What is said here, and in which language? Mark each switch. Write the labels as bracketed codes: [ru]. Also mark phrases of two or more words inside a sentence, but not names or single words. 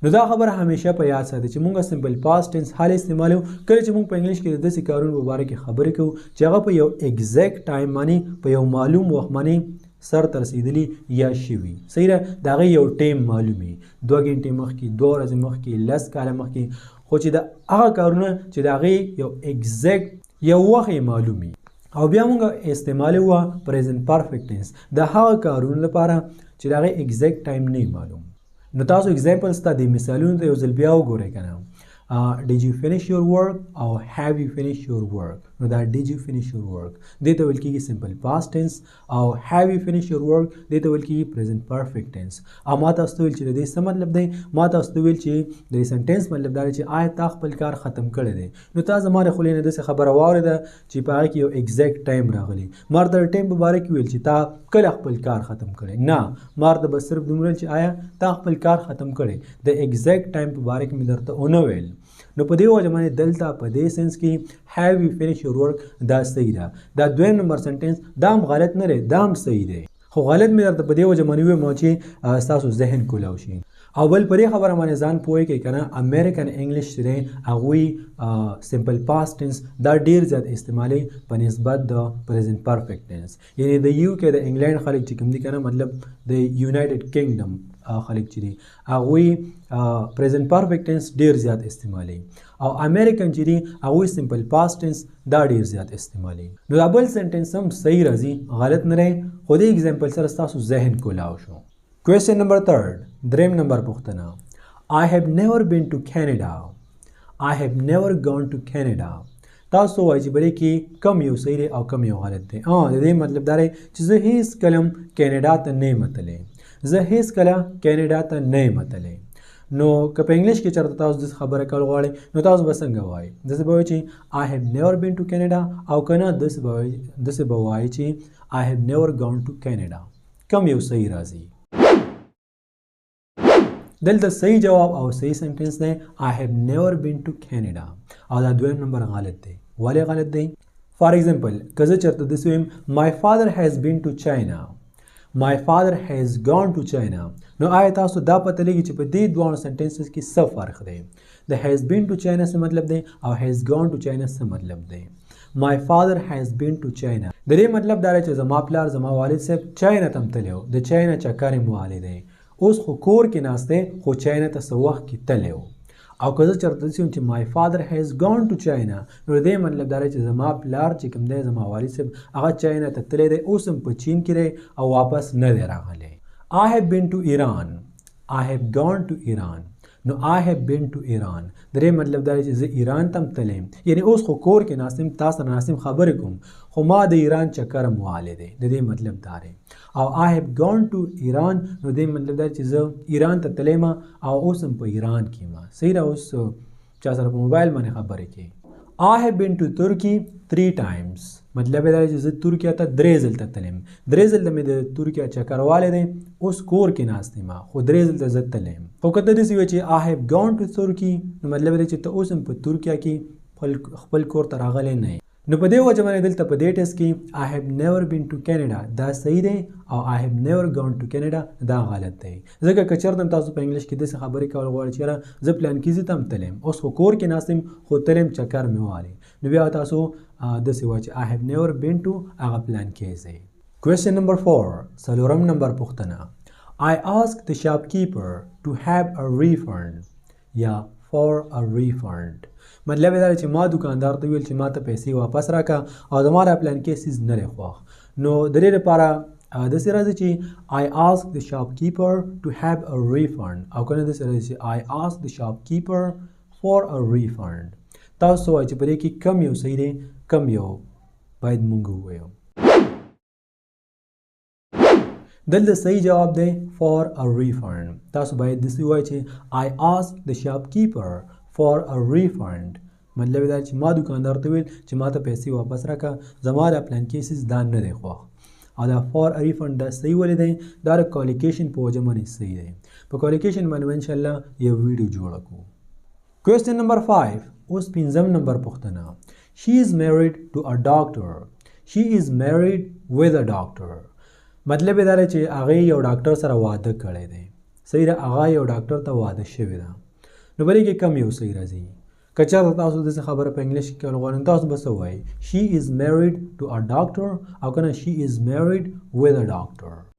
[ps] نو دا خبره همیشه په یاد ساتئ چې مونږ [en] simple past tense [ps] حال استعمالو کله چې مونږ په انګلیش کې د داسې کارونو په باره کې خبرې کوو چې هغه په یو [en] exact time [ps] باندې په یو معلوم وخت باندې سر ته رسېدلي یا شوي صحیح ده د هغې یو ټیم معلوم وي 2 غنټې مخکې 2 ورځې مخکې 10 کاله مخکې خو چې د هغه کارونه چې د هغې یو ایگزیکټ یو وخت یې معلوم وي او بیا مونږ استعمالوي وه [en] present perfect tense [ps] د هغه کارونو لپاره چې د هغې [en] exact time [ps] نه معلوم نو تاسو اگزامپلز ته د مثالونو ته یو ځل بیا وګورئ که نه [en] did you finish your work [ps] او [en] have you finished your work [ps] نو دا [en] did you finish your work [ps] دې ته ویل کېږي [en] simple past tense [ps] او [en] have you finished your work [ps] دې ته ویل کېږي [en] present perfect tense [ps] او ما تاسو ته ویل چې د دې څه مطلب دی ما تاسو ته ویل چې د دې سنټینس مطلب دا دی چې آیا تا خپل کار ختم کړی دی نو تا زما د خولې نه داسې خبره واورېده چې په هغې کې یو [en] exact time [ps] راغلی ما ورته د ټایم په باره کې ویل چې تا کله خپل کار ختم کړی نه ما ورته به صرف دومره چې آیا تا خپل کار ختم کړی د [en] exact time [ps] په باره کې مې درته ونه ویل نو په دې وجه باندې دلته په دې سنس کې [en] have you finished your work [ps] دا صحیح ده دا دویم نمبر سنټینس دا هم غلط نه دی دا هم صحیح دی خو غلط مې درته په دې وجه باندې ووایم چې ستاسو ذهن کولاو شي او بل په دې خبره باندې ځان پوه کړئ که نه [en] American English [ps] چې دی هغوی [en] simple past tense [ps] دا ډېر زیات استعمالوي په نسبت د [en] present perfect tense [ps] یعنې د یو کې د انګلینډ خلک چې کوم دي که نه مطلب د یونایټډ کینګډم خلک چې دي هغوی [en] present perfect tense [ps] ډېر زیات استعمالوي او امریکن چې دي هغوی [en] simple past tense [ps] دا ډېر زیات استعمالوي نو دا بل سنټینس هم صحیح راځي غلط نه دی خو دې اګزامپل سره ستاسو ذهن کولاو شو [en] Question number 3 [ps] دریم نمبر پوښتنه [en] I have never been to Canada I have never gone to Canada [ps] تاسو وایي چې بلې کې کم یو صحیح دی او کم یو غلط دی د دې مطلب دا دی چې زه هیڅ کله کینیډا ته نه یم تللی زه هیڅ کله کینیډا ته نه یم تللی نو که په انګلیش کې چېرته تاسو داسې خبره کول غواړئ نو تاسو به څنګه وایئ داسې به وایئ چې [en] I have never been to Canada [ps] او که نه داسې به وایئ چې [en] I have never gone to Canada [ps] کم یو صحیح راځي دلته صحیح جواب او صحیح سنټینس دی [en] I have never been to Canada [ps] او دا دویم نمبر غلط دی ولې غلط دی [en] for example [ps] که زه چېرته داسې ویم [en] My father has been to China My father has gone to China [ps] نو آیا تاسو دا پته لګي چې په دې دوانو سنټینسز کې څه فرق دی د [en] has been to China [ps] څه مطلب دی او [en] has gone to China [ps] څه مطلب دی [en] My father has been to China [ps] د دې مطلب دا دی چې زما پلار زما والد صاحب چاینا ته هم تللی و د چاینا چکر یې موالی دی اوس خو کور کې ناست دی خو چاینا ته څه وخت کې تللی و او که زه چېرته داسې ویم چې [en] My father has gone to China [ps] نو د دې مطلب دا دی چې زما پلار چې کوم دی زما والد صاحب هغه چاینا ته تللی دی اوس هم په چین کې دی او واپس نه دی راغلی [en] I have been to Iran I have gone to Iran [ps] نو [en] I have been to Iran [ps] د دې مطلب دا دی چې زه ایران ته هم تللی یم یعنې اوس خو کور کې ناست یم تا سره ناست یم خبرې کوم خو ما د ایران چکر هم وهلی دی د دې مطلب دا دی او [en] I have gone to Iran [ps] نو دې مطلب دا چې زه ایران ته تللی یم او اوس هم په ایران کې یم صحیح ده اوس چا سره په موبایل باندې خبرې کوي [en] I have been to Turkey 3 times [ps] مطلب دا چې زه ترکیه ته 3 ځل ته تللی یم 3 ځل ته مې د ترکیه چکر والی دی اوس کور کې ناست یم خو 3 ځل ته زه تللی یم خو که ته داسې وایې چې [en] I have gone to Turkey [ps] نو مطلب دی چې ته اوس هم په ترکیه کې خپل کور ته راغلی نه نو په دې وجه باندې دلته په دې ټیسټ کې [en] I have never been to Canada [ps] دا صحیح دی او [en] I have never gone to Canada [ps] دا غلط دی ځکه که چېرته تاسو په انګلیش کې داسې خبرې کول غواړئ چې یاره زه پلان کې ځي ته هم تللی یم اوس خو کور کې ناست یم خو تللی یم چکر مې والی نو بیا تاسو داسې وایئ چې [en] I have never been to [ps] هغه پلان کې ځئ [en] Question number 4 [ps] څلورم نمبر پوښتنه [en] I asked the shopkeeper to have a refund [ps] یا [en] for a refund [ps] مطلب دا چې ما دکاندار ته ویل چې ما ته پیسې واپس راکړه او زما دا پلان کې څیز نه دی خوښ نو د دې لپاره داسې راځي چې [en] I asked the shopkeeper to have a refund [ps] او که نه داسې راځي چې [en] I asked the shopkeeper for a refund [ps] تاسو وایئ چې په دې کې کم یو صحیح دی کم یو باید مونږ ووایو دلته صحیح جواب دی [en] for a refund [ps] تاسو باید داسې ووایئ چې [en] I asked the shopkeeper for a refund [ps] مطلب دا چې ما دکاندار ته ویل چې ما ته پیسې واپس راکړه زما دا پلان کې څیز دا نه دی خوښ او دا [en] for a refund [ps] دا صحیح ولې دی دا د کوالیکیشن په وجه باندې صحیح دی په کوالیکیشن باندې انشالله یو ویډیو جوړه کوو [en] Question number 5 [ps] اوس پنځم نمبر پوښتنه [en] She is married to a doctor She is married with a doctor [ps] مطلب دا دی چې هغې یو ډاکټر سره واده کړی دی صحیح ده هغه یو ډاکټر ته واده شوې ده نو بلې کې کم یو صحیح راځي که چېرته تاسو داسې خبره په انګلیش کې کول غواړئ تاسو به څه وایئ [en] She is married to a doctor [ps] او که نه [en] She is married with a doctor